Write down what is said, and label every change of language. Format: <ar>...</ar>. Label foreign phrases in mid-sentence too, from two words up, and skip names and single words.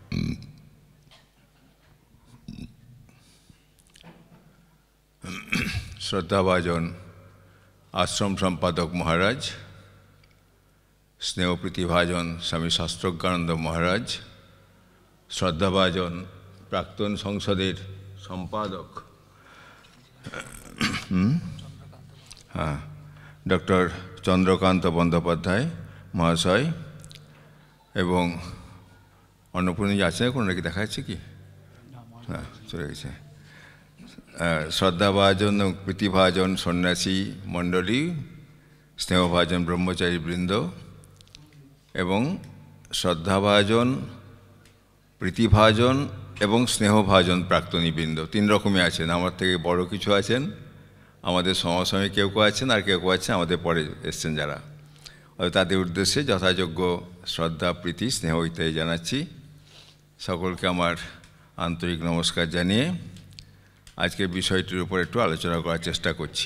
<bn>শ্রদ্ধাভাজন আশ্রম সম্পাদক মহারাজ, স্নেহপ্রীতিভাজন স্বামী শাস্ত্রজ্ঞানন্দ মহারাজ, শ্রদ্ধাভাজন প্রাক্তন সংসদের সম্পাদক হ্যাঁ ডক্টর চন্দ্রকান্ত বন্দ্যোপাধ্যায় মহাশয় এবং অন্নপূর্ণী आছেন কোন নাকি দেখা যাচ্ছে কি হ্যাঁ চলে গেছে শ্রদ্ধাভাজন প্রীতিভাজন সন্ন্যাসী মণ্ডলী স্নেহভাজন ব্রহ্মচারী বৃন্দ এবং শ্রদ্ধাভাজন প্রীতিভাজন এবং স্নেহভাজন প্রাক্তনী বৃন্দ তিন রকমে आছেন। আমার থেকে বড় কিছু আছেন, আমাদের সমসাময়িক কেউ কেউ আছেন, আর কেউ কেউ আছেন আমাদের পরে এসেছেন যারা। তাদের উদ্দেশ্যে যথাযোগ্য শ্রদ্ধা প্রীতি স্নেহ ইত্যাদি জানাচ্ছি। সকলকে আমার আন্তরিক নমস্কার জানিয়ে আজকের বিষয়টির উপর একটু আলোচনা করার চেষ্টা করছি।</bn>